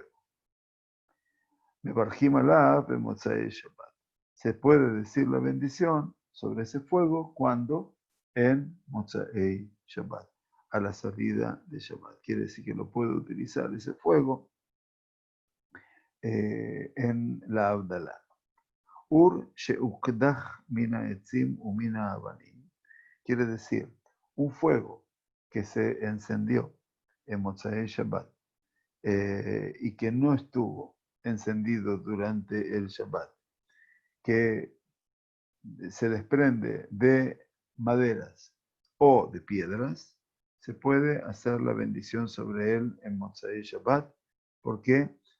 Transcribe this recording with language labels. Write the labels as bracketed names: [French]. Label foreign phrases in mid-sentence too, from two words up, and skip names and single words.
[Hebrew] מברכים עליה במוצאי שבת. [Spanish] Se puede decir la bendición sobre ese fuego cuando en [Hebrew] מוצאי שבת, [Spanish] a la salida de Shabbat. Quiere decir que lo puedo utilizar ese fuego en la Abdalá. [Hebrew] אור שהוקדח מן העצים ומן האבנים. [Spanish] Quiere decir, un fuego que se encendió en [Hebrew] מוצאי שבת [Spanish] y que no estuvo encendido durante el Shabbat, que se desprende de maderas o de piedras, se puede hacer la bendición sobre él en [Hebrew] מוצאי שבת, [Spanish] porque